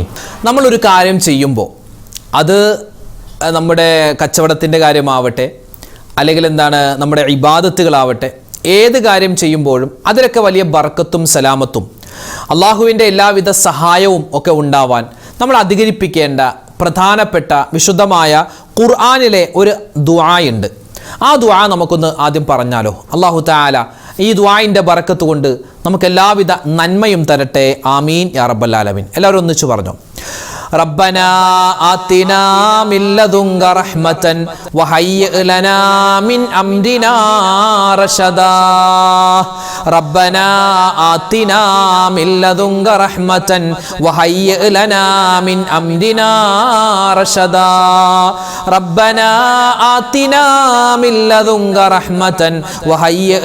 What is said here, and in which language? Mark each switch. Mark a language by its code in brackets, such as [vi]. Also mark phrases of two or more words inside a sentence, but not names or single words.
[ml] നമ്മളൊരു കാര്യം ചെയ്യുമ്പോൾ അത് നമ്മുടെ കച്ചവടത്തിൻ്റെ കാര്യമാവട്ടെ അല്ലെങ്കിൽ നമ്മുടെ ഇബാദത്തുകളാവട്ടെ, ഏത് കാര്യം ചെയ്യുമ്പോഴും അതിലൊക്കെ വലിയ ബർക്കത്തും സലാമത്തും അള്ളാഹുവിൻ്റെ എല്ലാവിധ സഹായവും ഒക്കെ ഉണ്ടാവാൻ നമ്മൾ അധികരിപ്പിക്കേണ്ട പ്രധാനപ്പെട്ട വിശുദ്ധമായ ഖുർആനിലെ ഒരു ദുആയുണ്ട്. ആ ദുആ നമുക്കൊന്ന് ആദ്യം പറഞ്ഞാലോ? [ar] الله تعالى [ml] ഈ ദുആഇൻ്റെ ബറക്കത്ത് കൊണ്ട് നമുക്ക് എല്ലാവിധ നന്മയും തരട്ടെ. [ar] آمين يا رب العالمين. [ml] എല്ലാവരും ഒന്നിച്ചു പറഞ്ഞു. [ar] ربنا آتنا من لدنك رحمة وهيئ لنا من أمرنا رشدا ربنا آتنا من لدنك رحمة وهيئ لنا من أمرنا رشدا ربنا آتنا من لدنك رحمة وهيئ